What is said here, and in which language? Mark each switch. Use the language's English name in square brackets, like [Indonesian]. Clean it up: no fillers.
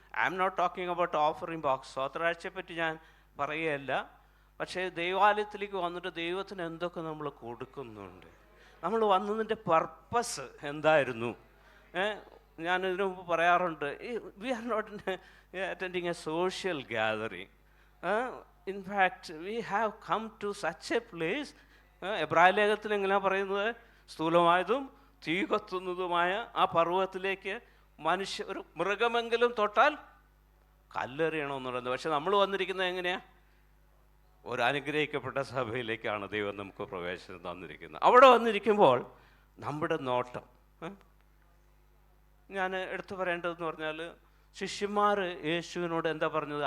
[English] I am not talking about offering box, [Malayalam] സ്വോത്രാഴ്ചയെപ്പറ്റി ഞാൻ പറയുകയല്ല. പക്ഷേ ദൈവാലയത്തിലേക്ക് വന്നിട്ട് ദൈവത്തിന് എന്തൊക്കെ നമ്മൾ കൊടുക്കുന്നുണ്ട്, നമ്മൾ വന്നതിൻ്റെ പർപ്പസ് എന്തായിരുന്നു. ഞാൻ ഇതിനു മുമ്പ് പറയാറുണ്ട്, [English] We are not attending a social gathering. In fact, we have come to such a place. [Malayalam] എബ്രായ ലേഖനത്തിൽ എങ്ങനെയാണ് പറയുന്നത്? സ്ഥൂലമായതും തീ കത്തുന്നതുമായ ആ പർവ്വതത്തിലേക്ക് ഒരു മൃഗമെങ്കിലും തൊട്ടാൽ കല്ലെറിയണമെന്ന് പറയുന്നത്. പക്ഷെ നമ്മൾ വന്നിരിക്കുന്നത് എങ്ങനെയാ? ഒരു അനുഗ്രഹിക്കപ്പെട്ട സഭയിലേക്കാണ് ദൈവം നമുക്ക് പ്രവേശനം തന്നിരിക്കുന്നത്. അവിടെ വന്നിരിക്കുമ്പോൾ നമ്മുടെ നോട്ടം, ഞാൻ എടുത്തു പറയേണ്ടതെന്ന് പറഞ്ഞാൽ, ശിഷ്യന്മാർ യേശുവിനോട് എന്താ പറഞ്ഞത്?